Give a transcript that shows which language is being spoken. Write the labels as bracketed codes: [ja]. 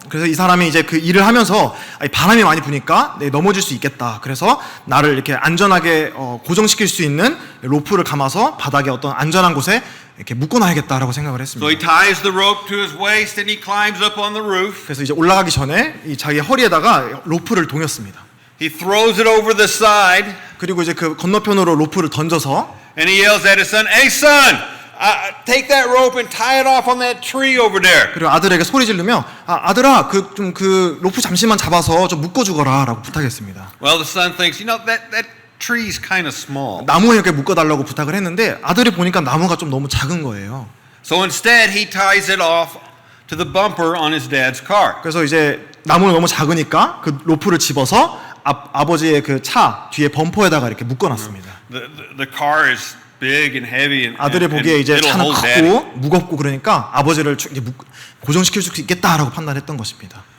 [ko] 그래서 이 사람이 이제 그 일을 하면서 바람이 많이 부니까 넘어질 수 있겠다. 그래서 나를 이렇게 안전하게 고정시킬 수 있는 로프를 감아서 바닥에 어떤 안전한 곳에 이렇게 묶어놔야겠다라고 생각을 [en] So he [ko] 했습니다. [en] ties the rope to his waist and he climbs up on the roof. [ko] 그래서 이제 올라가기 전에 이 자기 허리에다가 로프를 동였습니다. [en] He throws it over the side [ko] 그리고 이제 그 건너편으로 로프를 던져서 [en] and he yells at his son, "Hey son, take that rope and tie it off on that tree over there." [ko] 그리고 아들에게 소리 지르며 아들아 그 로프 잠시만 잡아서 좀 묶어주거라라고 부탁했습니다. [en] Well, the son thinks, that tree's kind of small. [ko] 나무에 이렇게 묶어달라고 부탁을 했는데 아들이 보니까 나무가 좀 너무 작은 거예요. [en] So instead, he ties it off to the bumper on his dad's car. [ko] 그래서 이제 나무는 너무 작으니까 그 로프를 집어서 아버지의 그 차 뒤에 범퍼에다가 이렇게 묶어놨습니다. [en] The car is big and heavy and [ko] 아들이 보기에 이제 [en] it'll [ko] 차는 [en] hold daddy. [ko] 크고 무겁고 그러니까 아버지를 이제 고정시킬 수 있겠다라고 판단했던 것입니다.